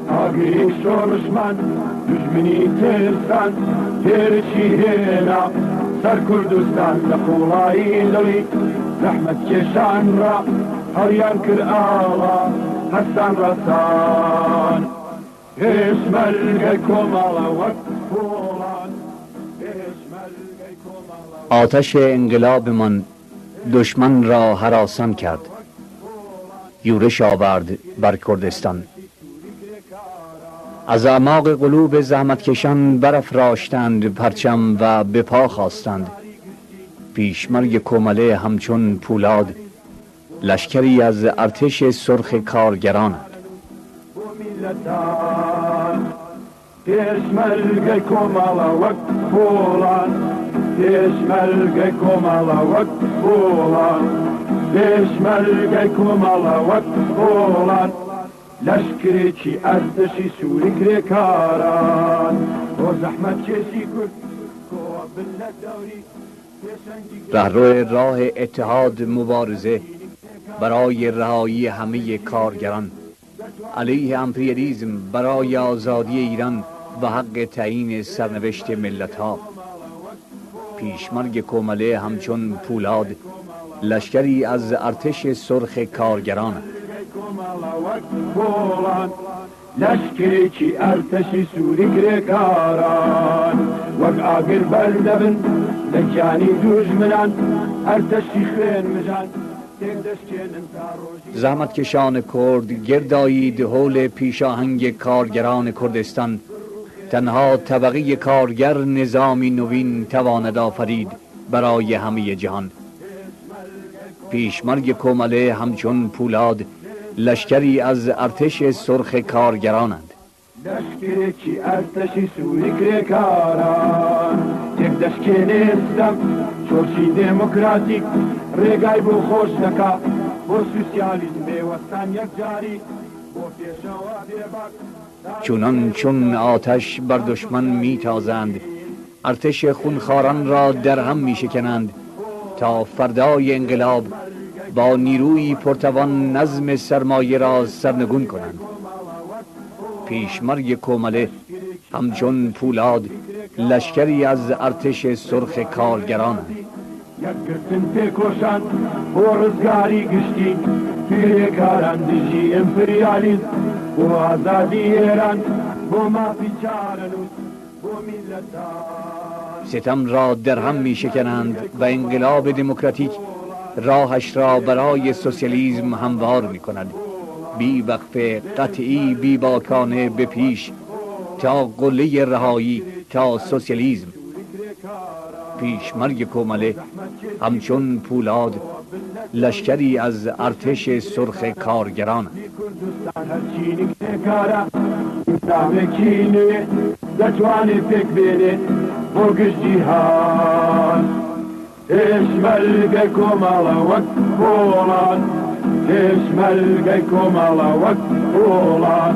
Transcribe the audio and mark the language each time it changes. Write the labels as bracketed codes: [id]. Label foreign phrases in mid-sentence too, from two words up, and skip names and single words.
[ckb] ئاگری شۆڕشمان دژمنی ترسان تێرشی هێنا سەر کوردستان لە قوڵایی لەوی زەحمەت کێشان ڕا هەڵیان کرد ئاڵا هەستان ڕەسان پێشمەرگەی کۆمەڵە وەک پۆڵان پێشمەرگەی کۆمەڵە. [fa] آتش انقلابمان دشمن را هراسان کرد، یورش آورد بر کردستان. از اعماق قلوب زحمتکشان برافراشتند پرچم و به پا خواستند. پیشمرگ کومله همچون پولاد لشکری از ارتش سرخ کارگرانند. [ckb] پێشمەرگەی کۆمەڵە وەک پۆڵان پێشمەرگەی کۆمەڵە وەک پۆڵان پێشمەرگەی کۆمەڵە وەک پۆڵان لەشکرێکی ئەردەشی سووری کرێکاران بۆ زەحمەت کێشی کورد کۆبن لە دەوری [fa] رهرو راه اتحاد مبارزه برای رهایی همه کارگران، علیه امپریالیسم، برای آزادی ایران و حق تعیین سرنوشت ملت‌ها. پیشمرگ کومله همچون پولاد لشکری از ارتش سرخ کارگران. [ckb] لشکرێکی ئەرتەشی سووری کرێکاران وەک ئاگر بەردەبن لە گیانی دوژمنان ئەرتەشی خوێن مژان تێک دەستێنن تا ڕۆژی. [fa] زحمتکشان کرد گردایید حول پیشاهنگ کارگران کردستان. تنها طبقه کارگر نظامی نوین تواند آفرید برای همه جهان. پیشمرگ کومله همچون پولاد لشکری از ارتش سرخ کارگرانند. [ckb] لشکرێکی ئەرتەشی سووری کرێکاران تێک دەشکێنێستم چۆرچی دێموکراتیک ڕێگای بۆ خۆش دەکا بۆ سوسیالیزم بێوەستان یەکجاری بۆ پێشەوە بێباک. [fa] چونان چون آتش بر دشمن میتازند، ارتش خونخواران را در هم میشکنند تا فردای انقلاب با نیروی پرتوان نظم سرمایه را سرنگون کنند. پیشمرگ کومله همچون پولاد لشکری از ارتش سرخ کارگرانند. [ckb] یەکگرتن پێکۆشان بۆ ڕزگاری گشتی پێکاران دژی ئەمپریالیزم بۆ ئازادی ئێران بۆ مافی چارەنووس بۆ میلەتان. [fa] ستم را در هم میشکنند و انقلاب دموکراتیک راهش را برای سوسیالیسم هموار میکند. بی وقفه، قطعی، بی باکانه به پیش تا قله رهایی، تا سوسیالیسم. پیشمرگ کومله همچون پولاد لشکری از ارتش سرخ کارگران. [ckb] پێشمەرگەی کۆمەڵە وەک پۆڵان پێشمەرگەی کۆمەڵە وەک پۆڵان